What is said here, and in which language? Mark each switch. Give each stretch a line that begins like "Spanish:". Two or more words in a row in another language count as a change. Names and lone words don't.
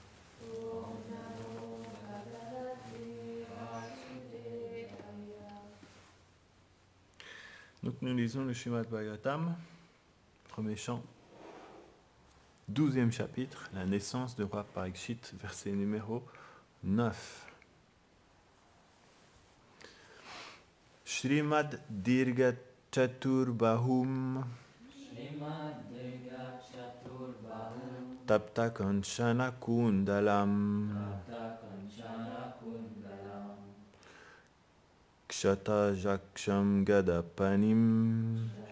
French: Donc nous lisons le Srimad Bhagavatam, premier chant, 12e chapitre, la naissance du roi Parikshit, verset numéro 9.
Sanskrit: श्रीमद् दीर्घ चतुर्बाहुं तप्त काञ्चन कुण्डलं क्षत जाक्षं गदापाणिम्